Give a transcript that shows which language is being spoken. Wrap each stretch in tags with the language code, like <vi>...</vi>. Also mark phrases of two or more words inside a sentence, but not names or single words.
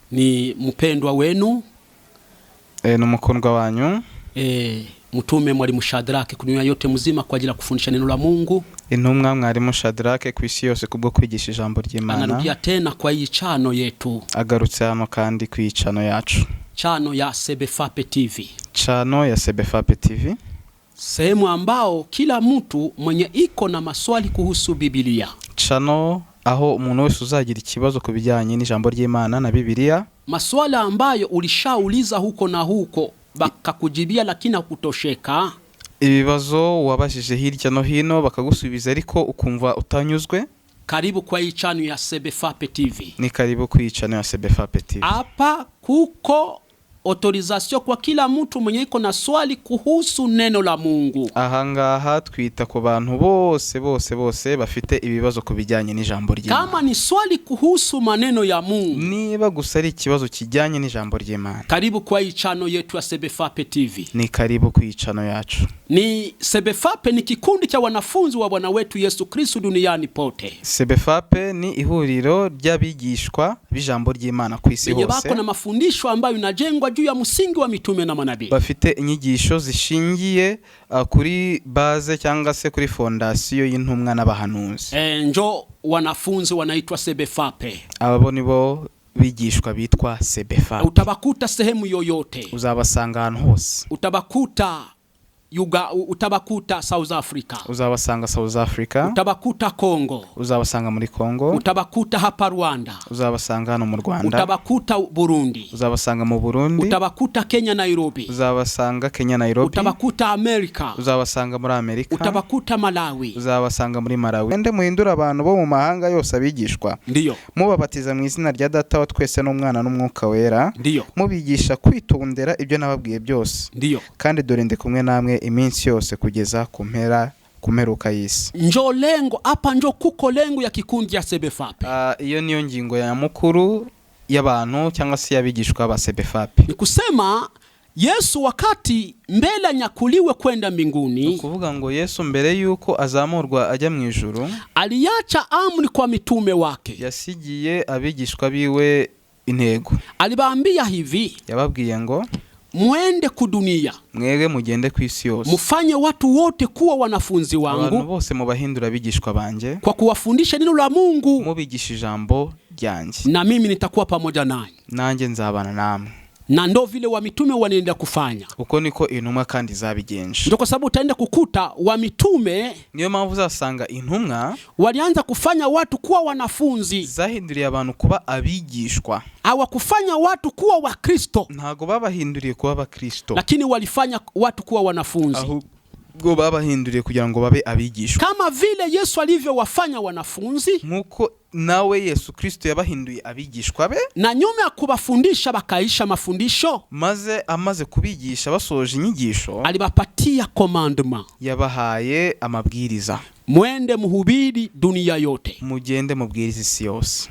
<sw>Ni mpendwa wenu</sw> <rw>n'umukundwa wanyu</rw> <sw>Mtume Mwalimu Shadrake kudunia yote mzima kwa ajili ya kufundisha neno la Mungu.</sw> <rw>Intumwa Mwalimu Shadrake ku isi yose kubwo kwigisha ijambo ry'Imana.</rw> <sw>Anarudia tena kwa hii chano yetu.</sw> <rw>Agarutse hano kandi ku icano yacu.</rw> <sw>Chano ya Sebefape TV. Chano ya Sebefape TV. Sehemu ambao kila mtu mwenye iko na maswali kuhusu Biblia.</sw> <rw>Chano aho umuntu wese uzagira ikibazo kubijyanye n'ijambo ry'Imana na Biblia.</rw> <sw>Maswala ambayo ulishauliza huko na huko bakakujibia lakini hukutosheka.</sw> <rw>Ibibazo wabashije hirya no hino bakagusubiza ariko ukumva utanyuzwe.</rw> <sw>Karibu kwa hii chano ya Sebefape TV.</sw> <rw>Ni karibu ku chano ya Sebefape TV.</rw> <sw>Hapa kuko autorisation kwa kila mtu mwenye iko na swali kuhusu neno la Mungu.</sw> <rw>Ahangaha twita ku bantu bose bafite ibibazo kubijyanye n'ijambo ry'Imana.</rw> <sw>Kama ni swali kuhusu maneno ya Mungu,</sw> <rw>niba gusa ari ikibazo kijyanye n'ijambo ry'Imana,</rw> <sw>karibu kwa hii chano yetu ya Sebefape TV.</sw> <rw>Ni karibu ku chano yacu.</rw> <sw>Ni Sebefape ni kikundi cha wanafunzi wa Bwana wetu Yesu Kristo duniani pote.</sw> <rw>Sebefape ni ihuriro ry'abigishwa b'ijambo ry'Imana ku isi hose.</rw> <sw>Bako na mafundisho ambayo inajengwa juu ya msingi wa mitume na manabii.</sw> <rw>Bafite inyigisho zishingiye kuri base cyangwa se kuri fondasiyo y'intumwa n'abahanuzi.</rw> <sw>Njo wanafunzi wanaitwa Sebefape.</sw> <rw>Abo nibo bigishwa bitwa Sebefape.</rw> <sw>Utabakuta sehemu yoyote.</sw> <rw>Uzabasanga ahantu hose.</rw> <sw>Utabakuta South Africa.</sw> <rw>Uzabasanga South Africa.</rw> <sw>Utabakuta Congo.</sw> <rw>Uzabasanga muri Congo.</rw> <sw>Utabakuta hapa Rwanda.</sw> <rw>Uzabasanga hano mu Rwanda.</rw> <sw>Utabakuta Burundi.</sw> <rw>Uzabasanga mu Burundi.</rw> <sw>Utabakuta Kenya Nairobi.</sw> <rw>Uzabasanga Kenya Nairobi.</rw> <sw>Utabakuta America.</sw> <rw>Uzabasanga muri Amerika.</rw> <sw>Utabakuta Malawi.</sw> <rw>Uzabasanga muri Malawi. Ende muhindura abantu bo mu mahanga yose abigishwa.</rw> <sw>Ndiyo.</sw> <rw>Mubabatiza mu izina rya Data wa twese n'Umwana n'Umwuka wera.</rw> <sw>Ndiyo.</sw> <rw>Mubigisha kwitondera ibyo nababwiye byose.</rw> <sw>Ndiyo.</sw> <rw>Kandi dore ndi kumwe namwe iminsi yose kugeza kumeruka y'isi.</rw> <sw>Njo lengo hapa, njo kuko lengo ya kikundi ya Sebefape.</sw> <rw>Iyo niyo ngingo ya mukuru y'abantu cyangwa se yabigishwa ba Sebefape.</rw> <sw>Ni kusema Yesu wakati mbele nyakuliwe kwenda mbinguni,</sw> <rw>kuvuga ngo Yesu mbere yuko azamurwa ajya mu ijuru,</rw> <sw>aliacha amri kwa mitume wake.</sw> <rw>Yasigiye abigishwa biwe intego.</rw> <sw>Alibaambia hivi,</sw> <rw>yababwiye ngo</rw> <sw>muende kudunia,</sw> <rw>mwege mugende ku isi yose,</rw> <sw>mufanye watu wote kuwa wanafunzi wangu,</sw> <rw>abantu bose mubahindura abigishwa banje,</rw> <sw>kwa kuwafundisha neno la Mungu,</sw> <rw>mubigisha ijambo ryanjye,</rw> <sw>na mimi nitakuwa pamoja nanyi,</sw> <rw>nanjye nzabana namwe.</rw> <sw>Na ndo vile wa mitume wanaenda kufanya.</sw> <rw>Uko niko intumwa kandi zabigenje.</rw> <sw>Ndio kwa sababu utaenda kukuta wa mitume,</sw> <rw>niyo mpamvu uzasanga intumwa</rw> <sw>walianza kufanya watu kuwa wanafunzi,</sw> <rw>zahinduriye abantu kuba abigishwa.</rw> <sw>Hawakufanya watu kuwa wa Kristo,</sw> <rw>ntago babahinduriye kuba ba Kristo,</rw> <sw>lakini walifanya watu kuwa wanafunzi.</sw> <rw>Ahubwo babahinduriye kugira ngo babe abigishwa.</rw> <sw>Kama vile Yesu alivyowafanya wanafunzi,</sw> <rw>nkuko nawe Yesu Kristo yabahinduye abigishwa be,</rw> <sw>na nyuma ya kubafundisha bakaisha mafundisho,</sw> <rw>maze amaze kubigisha basoje inyigisho,</rw> <sw>alibapatia commandment,</sw> <rw>yabahaye amabwiriza.</rw> <sw>Mwende muhubiri dunia yote.</sw> <rw>Mugende mubwiriza isi yose.</rw>